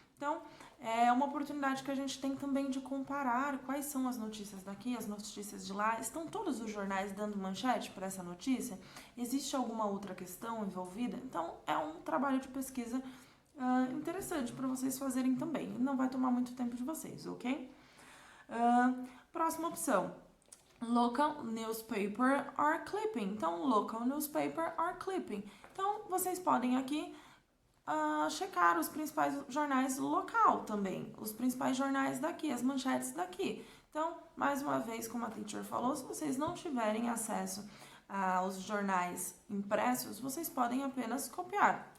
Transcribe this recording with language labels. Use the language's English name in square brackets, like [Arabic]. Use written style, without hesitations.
[Portuguese] Então, é uma oportunidade que a gente tem também de comparar quais são as notícias daqui, as notícias de lá. Estão todos os jornais dando manchete para essa notícia? Existe alguma outra questão envolvida? Então, é um trabalho de pesquisa interessante para vocês fazerem também. Não vai tomar muito tempo de vocês, ok? Próxima opção. [English] Local newspaper or clipping. [Portuguese] Então, [English] local newspaper or clipping. [Portuguese] Então, vocês podem aqui checar os principais jornais local também, os principais jornais daqui, as manchetes daqui. Então, mais uma vez, como a teacher falou, se vocês não tiverem acesso aos jornais impressos, vocês podem apenas copiar.